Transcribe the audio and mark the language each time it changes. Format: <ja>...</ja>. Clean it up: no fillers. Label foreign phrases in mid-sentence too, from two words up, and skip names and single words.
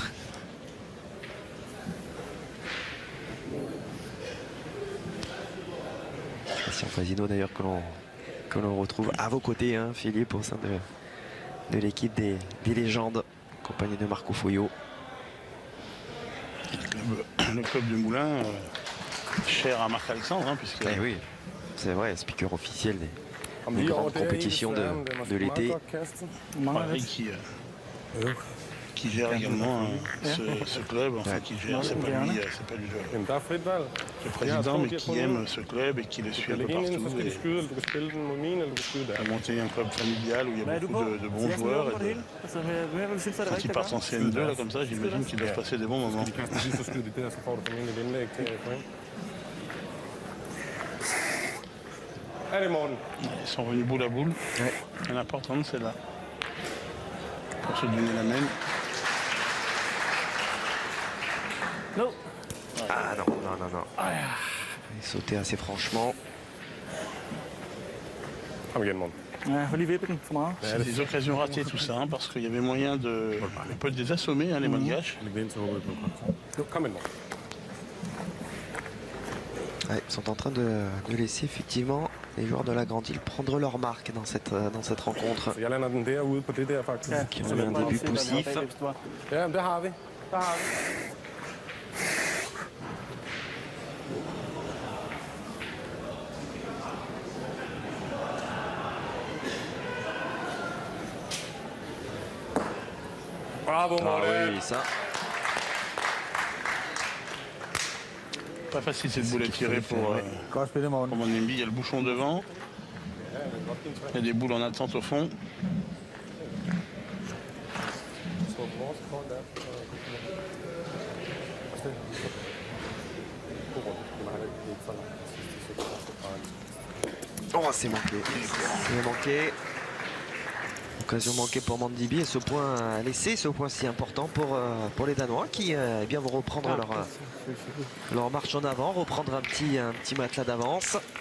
<fr>Christian Fasino d'ailleurs que l'on retrouve à vos côtés, hein, Philippe, au sein de l'équipe des légendes, accompagné de Marco Foyot. Le club de Moulin, cher à Marc-Alexandre, hein, puisque Eh oui, c'est vrai, speaker officiel des</fr> <da>Om lige over</da> <fr>grandes</fr> <da>der i,</da> <fr>compétitions</fr> <da>desværre, men det er</da> <fr>de</fr> <da>måske meget</da> <fr>l'été.</fr> <da>godt kastet.</da> <fr>Pareil qui gère également ce club, enfin qui gère, c'est pas lui, c'est pas lui</fr> <da>Jamen, der er frit valg.</da> <fr>le président, mais qui aime ce club et qui le</fr> <da>Du</da> <fr>suit</fr> <da>kan</da> <fr>un peu</fr> <da>lægge en ind, så</da> <fr>partout.</fr> <da>skal du</da> <fr>Et</fr> <da>skyde, eller du kan spille den mod min, eller du kan skyde der.</da> <fr>a monté un club familial où il y a beaucoup de bons joueurs. Et quand ils partent en CN2, là, comme ça, j'imagine qu'ils doivent passer des bons moments.</fr> <da>De kaster lige, så skyder de der, så får du formentlig et indlæg til point.</da> <fr>Allez, Morten. Ils sont revenus boule à boule. Ouais. Elle est importante, celle-là. Pour se donner la même. Ah non, non, non, non. Il sautait assez franchement.</fr> <da>Kom igen, Morten. Ja, jeg får lige vippet den for meget.</da> <fr>C'est des occasions ratées tout ça, hein, parce qu'il y avait moyen de... On peut les assommer, hein, les Malgaches.</fr> <da>Læg det ind, så håber jeg på kontra. Kom ind, Morten.</da> <fr>Ouais, ils sont en train de laisser effectivement les joueurs de la Grande Île prendre leur marque dans cette rencontre.</fr> <da>Så jeg lander den derude på det der, faktisk.</da> <fr>Qui ont eu un début poussif.</fr> <da>Ja, men det har vi. Der har vi. Bravo,</da> <fr>Ah</fr> <da>Morten.</da> <fr>oui, ça. Pas facile cette boule à tirer pour</fr> <da>Godt spillet, Morten.</da> <fr>mon Nembi. Il y a le bouchon devant. Il y a des boules en attente au fond.</fr> <da>Så vores kort der. God runde. Det var heller ikke for langt.</da> <fr>Oh, c'est manqué. C'est manqué. Occasion manquée pour Mandibi et ce point laissé, ce point si important pour les Danois qui eh bien vont reprendre leur marche en avant, reprendre un petit matelas d'avance.</fr>